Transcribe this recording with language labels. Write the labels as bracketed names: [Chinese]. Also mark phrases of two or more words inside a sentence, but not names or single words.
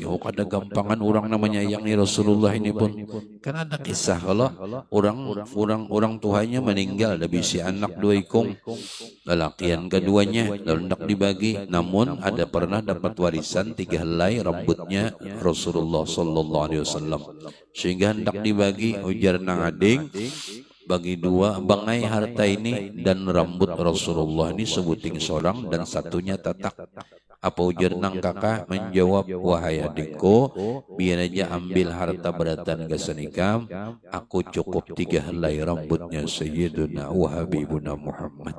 [Banjar] Oh, kada gampangan orang namanya yang Rasulullah ini pun. Kan ada kisah kalau orang tuanya meninggal, ada bisi anak dua ikung, lelakian keduanya lalu hendak dibagi. Namun ada pernah dapat warisan 3 helai rambutnya Rasulullah [Arabic] صلى الله عليه وسلم. [Banjar] Sehingga hendak dibagi, ujar nang ading, bagi 2 bangai harta ini dan rambut Rasulullah ini sebuting seorang dan satunya tatak. Apa ujar nang kakak? Menjawab, wahai adikku, biar aja ambil harta beratan gasanikam, aku cukup 3 helai rambutnya [Arabic] سيدنا وحبيبنا [Banjar] Muhammad.